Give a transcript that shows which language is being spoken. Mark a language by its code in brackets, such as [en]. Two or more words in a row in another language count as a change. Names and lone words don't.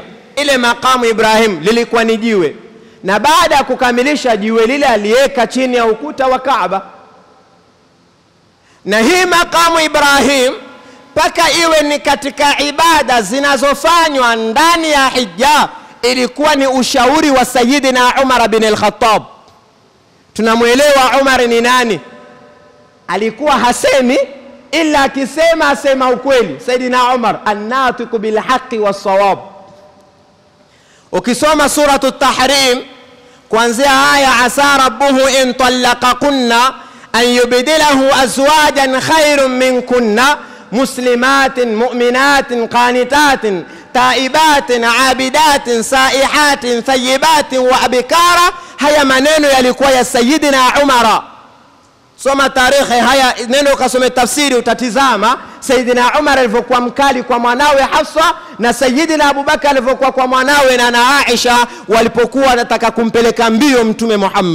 [sw] Ile maqamu Ibrahim lilikuwa ni jiwe, na baada ya kukamilisha jiwe lile aliweka chini ya ukuta wa Kaaba. Na hii maqamu Ibrahim paka iwe ni katika ibada zinazofanywa ndani ya hija, ilikuwa ni ushauri wa Sayyidina Umar bin al-Khattab. Tunamuelewa Umar ni nani? Alikuwa hasemi ila akisema asema ukweli. [ar] سيدنا عمر الناطق بالحق والصواب. Ukisoma suratut Tahrim [sw] kuanzia aya [ar] عسى ربه إن طلقكن أن يبدله أزواجا خيرا منكن مسلمات مؤمنات قانتات تائبات عابدات سائحات ثيبات وأبكارا. [sw] Haya maneno yalikuwa ya Sayyidina Umar. Soma tarehe haya, neno ukasome tafsiri utatizama Sayyidina Umar alivyokuwa mkali kwa mwanawe Hafsa, na Sayyidina Abubakar alivyokuwa kwa mwanawe na Aisha walipokuwa wanataka kumpeleka mbio Mtume Muhammad.